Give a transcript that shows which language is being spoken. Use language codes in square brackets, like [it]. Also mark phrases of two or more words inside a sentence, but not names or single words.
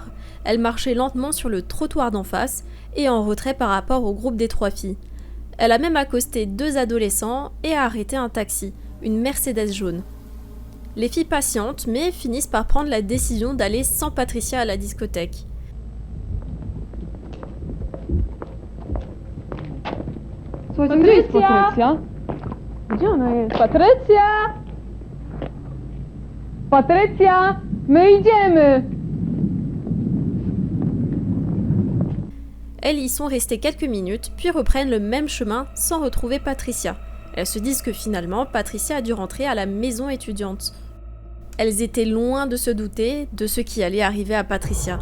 [fr] Elle marchait lentement sur le trottoir d'en face et en retrait par rapport au groupe des 3 filles. Elle a même accosté 2 adolescents et a arrêté un taxi, une Mercedes jaune. Les filles patientent, mais finissent par prendre la décision d'aller sans Patricia à la discothèque. [pl] Słuchajcie, gdzie jest Patrycja? Gdzie ona jest? Patrycja! Patrycja! My idziemy! [fr] Elles y sont restées quelques minutes, puis reprennent le même chemin sans retrouver Patricia. Elles se disent que finalement, Patricia a dû rentrer à la maison étudiante. Elles étaient loin de se douter de ce qui allait arriver à Patricia.